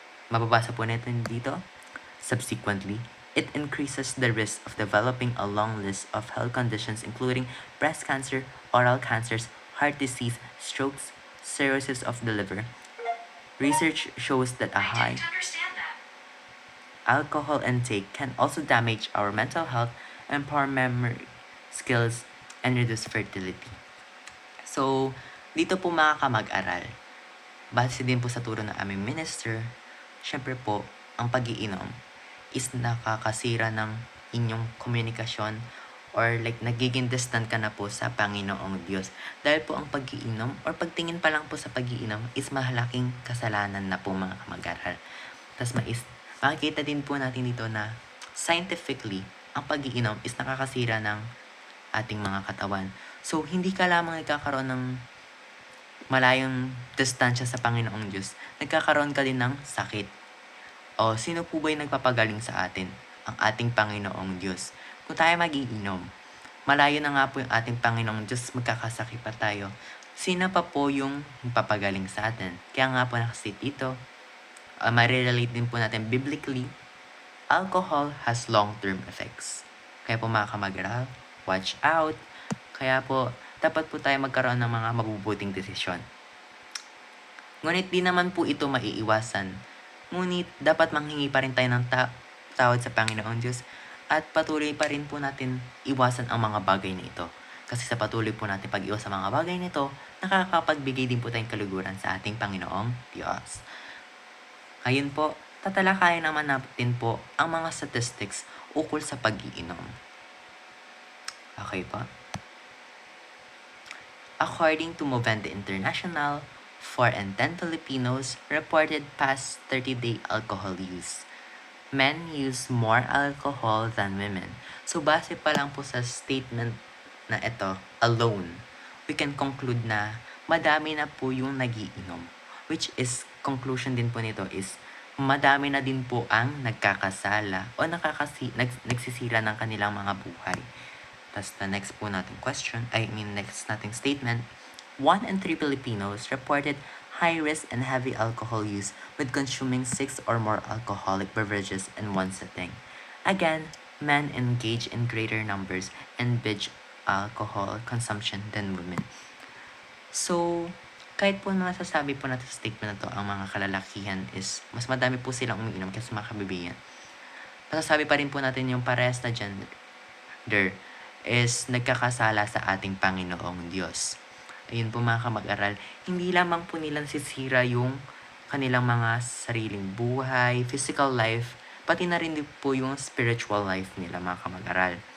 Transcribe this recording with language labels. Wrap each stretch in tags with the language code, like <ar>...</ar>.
<tl>Mababasa po natin dito.</tl> <en>Subsequently, it increases the risk of developing a long list of health conditions including breast cancer, oral cancers, heart disease, strokes, cirrhosis of the liver. Research shows that a high alcohol intake can also damage our mental health, empower memory skills, and reduce fertility.</en> <tl>So, dito po mga kamag-aral, base din po sa turo ng aming minister, syempre po, ang pag-iinom is nakakasira ng inyong komunikasyon or like nagiging distant ka na po sa Panginoong Diyos. Dahil po ang pag-iinom or pagtingin pa lang po sa pag-iinom is mahalaking kasalanan na po mga kamag-aral. Tapos makikita din po natin dito na scientifically, ang pag-iinom is nakakasira ng ating mga katawan. So, hindi ka lamang nagkakaroon ng malayong distansya sa Panginoong Diyos, nagkakaroon ka din ng sakit. O, sino po ba yung nagpapagaling sa atin? Ang ating Panginoong Diyos. Kung tayo mag-iinom, malayo na nga po yung ating Panginoong Diyos, magkakasakit pa tayo. Sino pa po yung papagaling sa atin? Kaya nga po nakastate dito, marirelate din po natin biblically</tl> <en>alcohol has long-term effects.</en> <tl>Kaya po mga kamag-aral,</tl> <en>watch out.</en> <tl>Kaya po, dapat po tayo magkaroon ng mga mabubuting desisyon. Ngunit di naman po ito maiiwasan. Ngunit dapat manghingi pa rin tayo ng tawad sa Panginoon Diyos at patuloy pa rin po natin iwasan ang mga bagay na ito. Kasi sa patuloy po natin pag-iwas sa mga bagay nito, nakakapagbigay din po tayong kaluguran sa ating Panginoong Diyos. Ngayon po, tatalakayin naman natin po ang mga statistics ukol sa pag-iinom. Okay po?</tl> <en>According to Movente International, 4 in 10 Filipinos reported past 30-day alcohol use. Men use more alcohol than women.</en> <tl>So, base pa lang po sa statement na ito alone,</tl> <en>we can conclude</en> <tl>na madami na po yung nagiinom. Which is, conclusion din po nito is, madami na din po ang nagkakasala o nagsisira ng kanilang mga buhay.</tl> <en>Tapos the next po nating next nating statement, 1 in 3 Filipinos reported high risk and heavy alcohol use with consuming 6 or more alcoholic beverages in one sitting. Again, men engage in greater numbers in binge alcohol consumption than women.</en> <tl>So, kahit po masasabi po natin sa statement na to, ang mga kalalakihan is mas madami po silang umiinom kasi mga kababayan. Masasabi pa rin po natin yung parehas na gender is nagkakasala sa ating Panginoong Diyos. Ayun po mga kamag-aral, hindi lamang po nilang sisira yung kanilang mga sariling buhay, physical life, pati na rin po yung spiritual life nila mga kamag-aral.</tl>